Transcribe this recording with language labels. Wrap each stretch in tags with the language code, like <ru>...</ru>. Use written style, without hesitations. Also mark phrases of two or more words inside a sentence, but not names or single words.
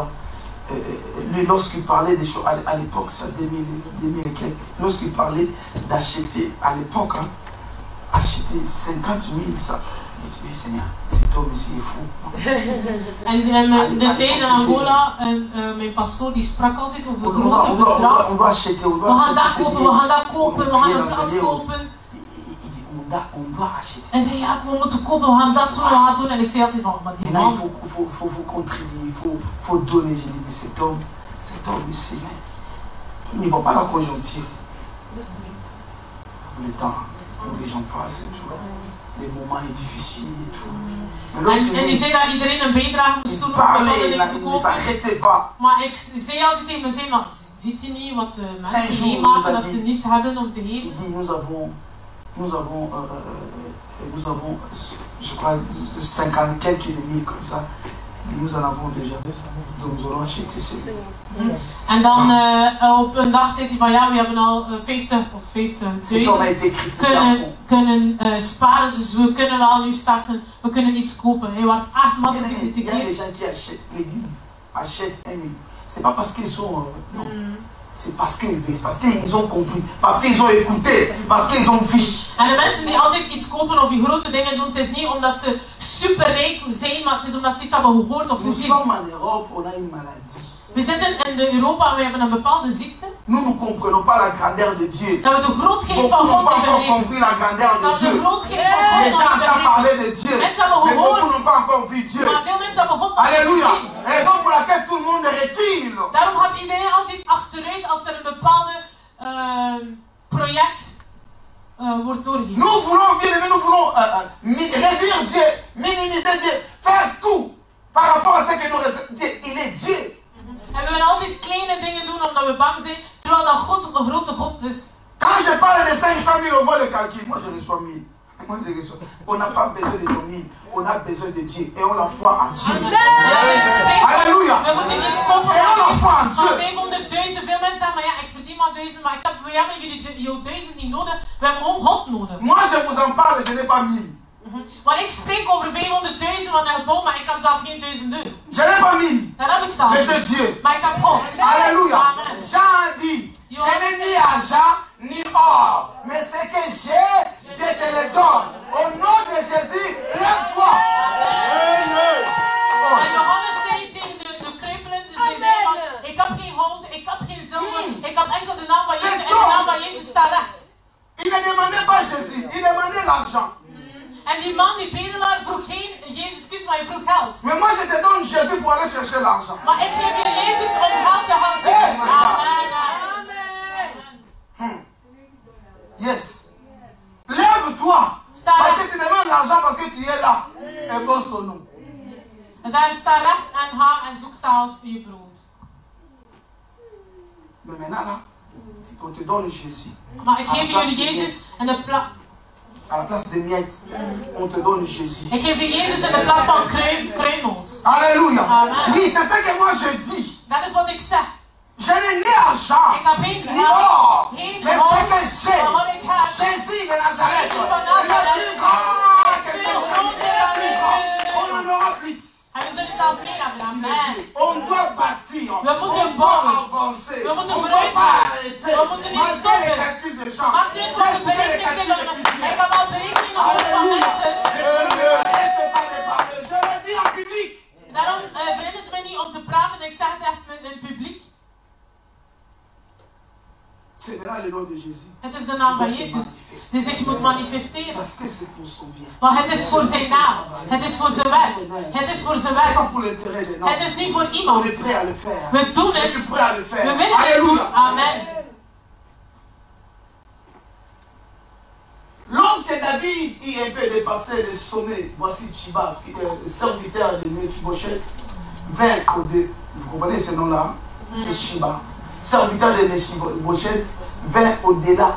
<fr>Lui, lorsqu'il parlait des choses, à l'époque, c'est à 2000 et quelques, lorsqu'il parlait d'acheter, à l'époque, hein, acheter 50 000, ça. Je dis, mais Seigneur, cet homme ici est fou.</fr> <nl>En de tijd in Angola, mijn pastoor die sprak altijd over grote bedragen.</nl> <fr>On doit acheter,</fr> <nl>We gaan dat kopen, we gaan dat kopen, we gaan een plaats kopen.</nl> <fr>Il dit, on doit acheter.</fr> <nl>En zei, ja, we moeten kopen, we gaan dat doen, we gaan dat doen. En ik zei altijd van, maar die</nl> <fr>Maintenant,</fr> <nl>man...</nl> <fr>il faut contribuer, il faut donner. J'ai dit, mais cet homme ici, il ne voit pas la conjoncture. Le temps où les gens passent et tout. Les moments est difficiles et tout.</fr> <nl>En die zei dat iedereen een bijdrage moest doen om</nl> <fr>parlait,</fr> <nl>bepaalde</nl> <fr>il</fr> <nl>te</nl> <fr>ne s'arrêtait pas.</fr> <nl>Maar ik zei altijd tegen mezelf, maar ziet u niet wat mensen meemaken dat ze niets hebben om te geven?</nl> <fr>Il dit, nous avons je crois, 50 quelques mille comme ça. Et nous en avons déjà. Donc nous allons acheter celui.</fr> <nl>En dan op een dag zegt hij van ja, we hebben al 50 of 50.000 kunnen sparen, dus we kunnen wel nu starten, we kunnen iets kopen. Hij wordt echt massas gecritiqueerd.</nl> <fr>Il y a des gens qui achètent l'église, achètent un million. C'est pas parce qu'ils sont... non. C'est parce qu'ils ont compris, parce qu'ils ont écouté, parce qu'ils ont vu.</fr> <nl>En de mensen die altijd iets kopen of die grote dingen doen, het is niet omdat ze superrijk zijn, maar het is omdat ze iets hebben gehoord of gezien.</nl> <fr>Nous sommes en Europe, on a une maladie.</fr> <nl>We zitten in Europa en we hebben een bepaalde ziekte.</nl> <fr>Nous ne comprenons pas la grandeur de Dieu.</fr> <nl>Dat we de grootheid van God niet begrijpen.</nl> <fr>Compris la grandeur de</fr> <nl>Dat we de</nl> <fr>Dieu.</fr> <nl>grootheid van God</nl> <fr>Les gens</fr> <nl>niet</nl> <fr>entendent parler</fr> <nl>begrijpen.</nl> <fr>de Dieu,</fr> <nl>Mensen hebben</nl> <fr>mais beaucoup</fr> <nl>gehoord,</nl> <fr>n'ont pas encore vu Dieu.</fr> <nl>maar veel mensen hebben God nog niet</nl> <fr>Alléluia.</fr> <nl>gezien.</nl> <fr>Raison pour laquelle tout le monde recule.</fr> <nl>Daarom gaat iedereen altijd achteruit als er een bepaalde project wordt doorgegeven.</nl> <fr>Nous voulons, bien aimé, nous voulons réduire Dieu, minimiser Dieu, faire tout par rapport à ce que nous recevons. Dieu, il est Dieu.</fr> <nl>En we willen altijd kleine dingen doen omdat we bang zijn, terwijl dat God een grote God is.</nl> <fr>Quand je parle de 500 000, on voit le calcul. Moi, je reçois 1000. Moi, je reçois. On n'a pas besoin de ton 1000. On a besoin de Dieu. Et on la foi en Dieu. Alléluia.</fr> <nl>We moeten iets kopen</nl> <fr>Et on la foi en</fr> <nl>van</nl> <fr>Dieu.</fr> <nl>500.000. Veel mensen zeggen, maar ja, ik verdien maar 1000, maar we hebben jullie jouw 1000 niet nodig. We hebben gewoon God nodig.</nl> <fr>Moi, je vous en parle, je n'ai pas 1000.</fr> <nl>Maar ik spreek over 500.000 van een gebouw, maar ik heb zelf geen 1000 euro.</nl> <fr>Je n'ai pas 1000.</fr> <nl>Dat heb ik zelf.</nl> <fr>Mais j'ai Dieu.</fr> <nl>Maar ik heb God.</nl> <fr>Alléluia. Amen. Jean dit, je n'ai ni argent ni or, mais ce que j'ai, je te le donne. Au nom de Jésus, lève-toi.</fr> <nl>En Johannes zei tegen de kreupelenden, ze zei van, ik heb geen goud, ik heb geen zilver, ik heb enkel de naam van Jezus en de naam van Jezus staat recht.</nl> <fr>Il ne demandait pas Jésus, il demandait l'argent.</fr> <nl>En die man, die bedelaar, vroeg geen Jezus Christus, maar hij vroeg geld.</nl> <fr>Mais moi je te donne Jésus pour aller chercher l'argent.</fr> <nl>Maar ik geef je Jezus om geld te gaan zoeken.</nl> <en>Oh my God. Amen. Yes.</en> <fr>Lève-toi. Parce que tu demandes l'argent parce que tu es là. Et bon son nom.</fr> <nl>En zij sta recht en ga en zoek zelf je brood.</nl> <fr>Mais maintenant là, on te donne Jésus.</fr> <nl>Maar ik geef jullie Jezus en de plaats.</nl> <fr>À la place de miettes, on te donne Jésus.</fr> <nl>Ik geef je Jezus in de plaats van kruimels.</nl> <fr>Alléluia. Amen. Oui, c'est ce que moi je dis.</fr> <nl>Dat is wat ik zeg.</nl> <fr>Je n'ai ni argent,</fr> <nl>Ik heb geen</nl> <fr>ni or,</fr> <nl>geen</nl> <fr>mais ce que j'ai,</fr> <nl>maar wat ik heb.</nl> <fr>Jésus de Nazareth,</fr> <nl>Jezus van</nl> <fr>il est</fr> <nl>Nazareth.</nl> <fr>plus grand que</fr> <nl>Is</nl> <fr>son</fr> <nl>veel groter dan</nl> <fr>plus</fr> <nl>uw</nl> <fr>grand.</fr> <nl>1000</nl> <fr>On</fr> <nl>euro.</nl> <fr>en aura plus.</fr> <nl>En we zullen zelf meer hebben. Amen.</nl> <fr>On doit bâtir,</fr> <nl>We moeten</nl> <fr>on doit</fr> <nl>bouwen.</nl> <fr>avancer,</fr> <nl>We moeten</nl> <fr>on ne</fr> <nl>vooruit</nl> <fr>doit pas</fr> <nl>gaan.</nl> <fr>arrêter.</fr> <nl>We moeten niet</nl> <fr>Malgré</fr> <nl>stoppen.</nl> <fr>les calculs de gens,</fr> <nl>Maakt niet uit wat de berekening zijn van de mensen. Ik heb al berekeningen gehoord van mensen.</nl> <fr>Arrête pas de parler, je le dis en public.</fr> <nl>Daarom verhindert het me niet om te praten. Ik zeg het echt in het publiek.</nl> <fr>C'est là le nom de Jésus.</fr> <nl>Het is de naam van Jezus die zich moet manifesteren.</nl> <fr>Parce que c'est pour son bien.</fr> <nl>Want het is voor zijn naam. Het is voor zijn werk. Het is voor zijn</nl> <fr>C'est pas</fr> <nl>werk.</nl> <fr>pour l'intérêt des noms.</fr> <nl>Het is niet voor</nl> <fr>On</fr> <nl>iemand.</nl> <fr>est prêt à le faire.</fr> <nl>We doen</nl> <fr>Je suis</fr> <nl>het.</nl> <fr>prêt à le faire.</fr> <nl>We willen het</nl> <fr>Alléluia.</fr> <nl>doen. Amen.</nl> <fr>Lorsque David est un peu dépassé le sommet, voici Chiba, serviteur de Mephibosheth, vint au-delà. Vous comprenez ce nom-là? C'est Chiba. Serviteur de Mephibosheth vint au-delà.</fr>